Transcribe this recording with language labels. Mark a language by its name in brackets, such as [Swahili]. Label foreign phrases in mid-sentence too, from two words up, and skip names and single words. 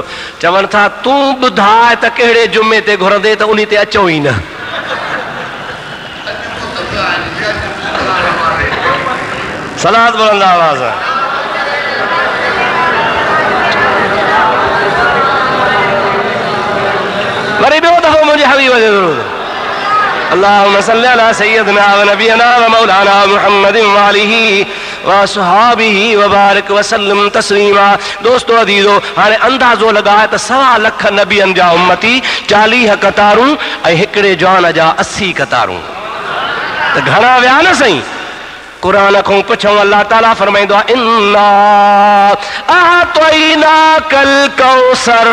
[Sindhi] चवनि था तूं ॿुधाए त कहिड़े जुमे ते घुरंदे त उन ते अचो ई न। सलाद बुलंद आवाज़। वरी ॿियो दफ़ो मुंहिंजे हबीब जो दुरूद। [Arabic] اللهم صل على سيدنا ونبينا ومولانا محمد وآله وأصحابه وبارك وسلم تسليما. [Sindhi] दोस्तो अदीज़ो, हाणे अंदाज़ो लॻाए त 1.25 लख नबियनि जा उम्मती, 40 कतारूं ऐं हिकिड़े जवान जा 80 कतारूं, त घणा विया न साईं? कुरान खां पुछूं, अल्लाह ताला फरमाईंदो आहे [Arabic] إنا أعطيناك الكوثر.